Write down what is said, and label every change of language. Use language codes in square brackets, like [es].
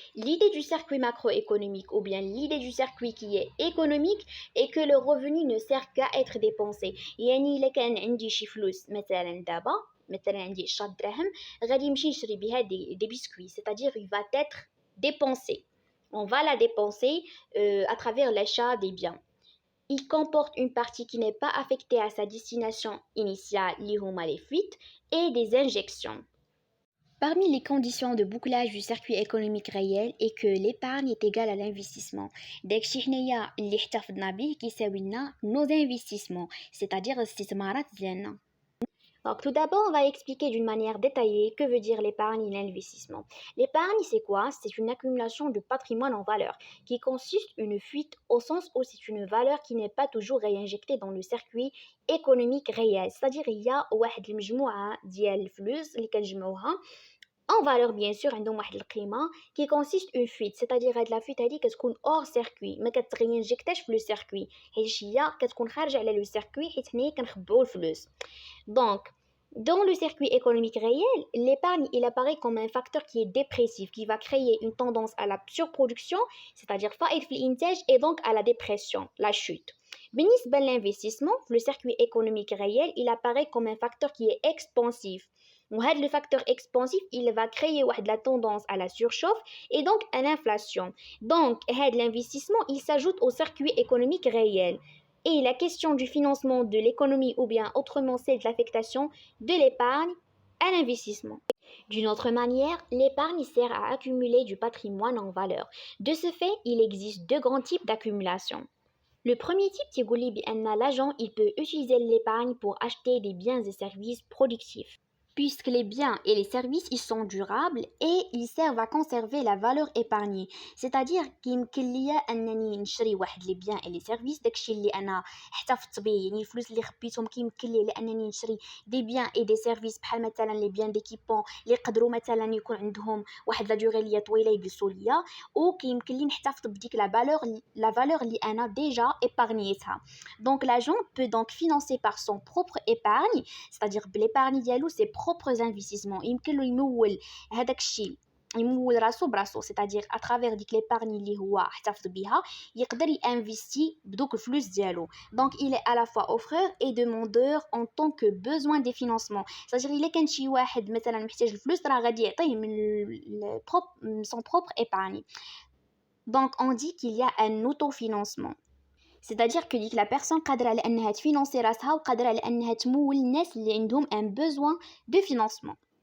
[fr] L'idée du circuit macroéconomique ou bien l'idée du circuit qui est économique est que le revenu ne sert qu'à être dépensé. [ar] يعني إلا كان عندي شي فلوس مثلا دابا مثلا عندي 10 دراهم غادي نمشي نشري بها des biscuits, [fr] c'est-à-dire il va être dépensé. On va la dépenser à travers l'achat des biens. Il comporte une partie qui n'est pas affectée à sa destination initiale, les fuites, et des injections. Parmi les conditions de bouclage du circuit économique réel est que l'épargne est égale à l'investissement. [ar] داكشي حنايا اللي احتفظنا به كيساوي لنا [fr] nos investissements, c'est-à-dire [ar] الاستثمارات ديالنا. [fr] Donc tout d'abord, on va expliquer d'une manière détaillée que veut dire l'épargne et l'investissement. L'épargne, c'est quoi? C'est une accumulation de patrimoine en valeur qui consiste une fuite au sens où c'est une valeur qui n'est pas toujours réinjectée dans le circuit économique réel. C'est-à-dire il y a [ar] واحد المجموعة ديال الفلوس اللي كنجمعوها [fr] en valeur bien sûr [ar] عندهم واحد القيمة [fr] qui consiste une fuite, c'est-à-dire [ar] هاد la fuite هادي كتكون hors circuit ما كترينجكتاش في لو circuit حيت هي كتكون خارجة على لو circuit حيت حنايا كنخبيو الفلوس. [fr] Donc dans le circuit économique réel, l'épargne il apparaît comme un facteur qui est dépressif, qui va créer une tendance à la surproduction, c'est-à-dire [ar] فائض في الإنتاج [fr] et donc à la dépression, la chute. [ar] بالنسبة [fr] l'investissement, le circuit économique réel, il apparaît comme un facteur qui est expansif. Le facteur expansif, il va créer la tendance à la surchauffe et donc à l'inflation. Donc, l'investissement, il s'ajoute au circuit économique réel. Et la question du financement de l'économie ou bien autrement celle de l'affectation de l'épargne à l'investissement. D'une autre manière, l'épargne sert à accumuler du patrimoine en valeur. De ce fait, il existe deux grands types d'accumulation. Le premier type, c'est que l'agent il peut utiliser l'épargne pour acheter des biens et services productifs. puisque les biens et les services ils sont durables et ils servent à conserver la valeur épargnée. C'est-à-dire [ar] كيمكن ليا انني نشري واحد لي بيان et les services داكشي اللي انا احتفظت به، يعني الفلوس اللي خبيتهم كيمكن لي لانني نشري دي بيان اي دي سيرفيس بحال مثلا لي بيان ديكيبون اللي يقدروا مثلا يكون عندهم واحد لا دوغي اللي طويله يجلسوا ليا، وكيمكن لي نحتفظ بديك la valeur اللي انا ديجا épargnيتها. [fr] Donc l'agent peut donc financer par son propre épargne، c'est-à-dire l'épargne [ar] ديالو [fr] ses propres investissements، [ar] يمكن له يمول هذاك الشيء، يمول راسو براسو، [fr] c'est-à-dire à travers [ar] ديك l'épargne اللي هو احتفظ بها يقدر ينفيستي بدوك الفلوس ديالو. [fr] Donc il est à la fois offreur et demandeur en tant que besoin des financements، c'est-à-dire [ar] الا كان شي واحد مثلا محتاج الفلوس راه غادي يعطيه من [fr] son propre épargne. Donc on dit qu'il y a un autofinancement، c'est-à-dire que ديك la personne [ar] قادرة على أنها تفينانسي راسها وقادرة على أنها تمول الناس اللي عندهم [fr] un besoin de financement.